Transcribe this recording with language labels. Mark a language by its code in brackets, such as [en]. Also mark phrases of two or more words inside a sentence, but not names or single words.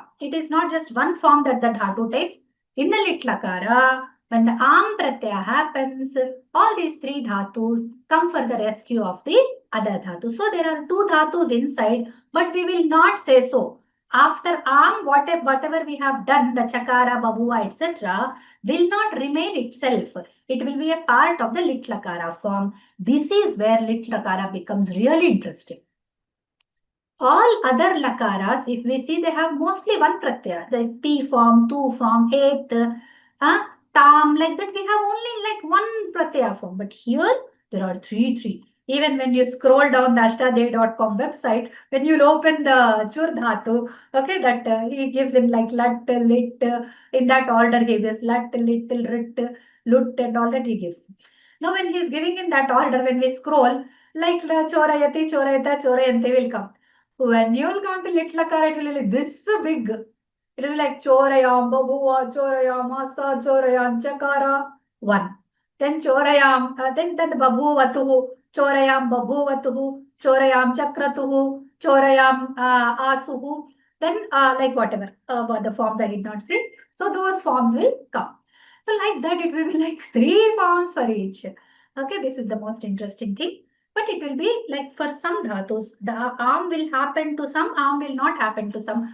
[en] It is not just one form that the dhatu takes. In the lit lakara, when the am pratyaya happens, all these three dhatus come for the rescue of the other dhatu. So there are two dhatus inside, but we will not say so. After am, whatever we have done, the [sa] chakara, babuva, [en] etc., will not remain itself. It will be a part of the lit lakara form. This is where lit lakara becomes really interesting. All other lakaras, if we see, they have mostly one pratyaya. The T form, tu form, et, tam, like that. We have only like one pratyaya form. But here, there are three. Even when you scroll down the ashtadhyayi.com website, when you open the chur dhatu, okay, that he gives in like lat, lit, in that order he gives lat, lit, rit, lut, and all that he gives. Now, when he is giving in that order, when we scroll, like [sa] chorayati, chorayata, chorayante [en] will come. When you will come to lit lakara, it will be like this big. It will be like [sa] chorayam, babuva, chorayam, asa, chorayam, chakara, 1. Then chorayam, then babuvatuhu, chorayam, babuvatuhu, chorayam, chakratuhu, chorayam, asuhu. [en] Then like whatever, the forms I did not say. So those forms will come. So like that, it will be like 3 forms for each. Okay, this is the most interesting thing. But it will be like for some dhatus, the arm will happen to some, arm will not happen to some.